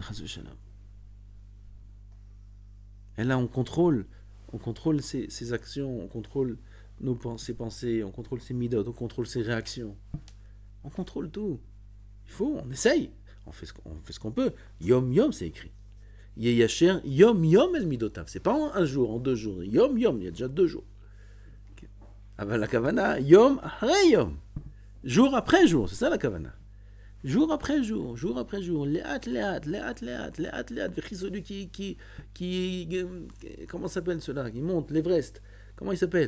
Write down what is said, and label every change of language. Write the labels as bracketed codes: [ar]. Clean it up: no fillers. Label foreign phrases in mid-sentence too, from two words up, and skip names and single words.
[he] חס ושלום. [fr] Et là, on contrôle ses actions, on contrôle ses pensées, on contrôle ses midot, on contrôle ses réactions. On contrôle tout. On essaye. On fait ce qu'on peut. [he] יום יום, [fr] c'est écrit. [he] יישר יום יום אל מידותיו. [fr] C'est pas en un jour, en 2 jours. [he] יום יום, [fr] il y a déjà 2 jours. [he] אבל הכוונה, יום [fr] après [he] יום. [fr] Jour après jour, c'est ça la kavana. Jour après jour, léat, celui qui comment s'appelle cela, qui monte l'Everest, comment il s'appelle?